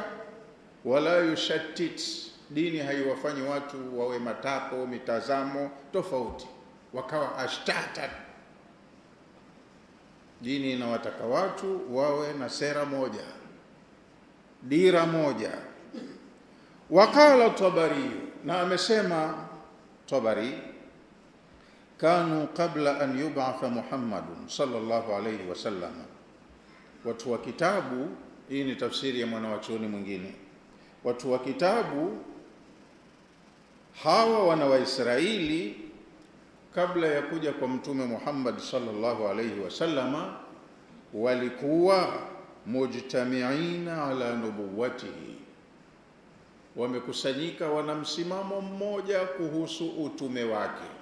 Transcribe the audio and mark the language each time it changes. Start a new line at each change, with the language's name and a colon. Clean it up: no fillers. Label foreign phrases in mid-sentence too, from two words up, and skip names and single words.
Arabic: ولا يشتت,
Swahili: dini haiwafanyi watu wawe matapo, mitazamo tofauti, wakawa ashtata. Dini inawataka watu wawe na sera moja, dira moja. Wakala Tabari, na amesema Tabari,
Arabic: كانوا قبل أن يبعث محمد صلى الله عليه وسلم,
Swahili: watu wa kitabu, hii ni tafsiri ya mwanawachuoni mwingine, watu wa kitabu hawa wana wa Israeli kabla ya kuja kwa Mtume Muhammad
Arabic: صلى الله عليه وسلم
Swahili: walikuwa
Arabic: مجتمعين على نبوته,
Swahili: wamekusanyika, wana msimamo mmoja kuhusu utume wake.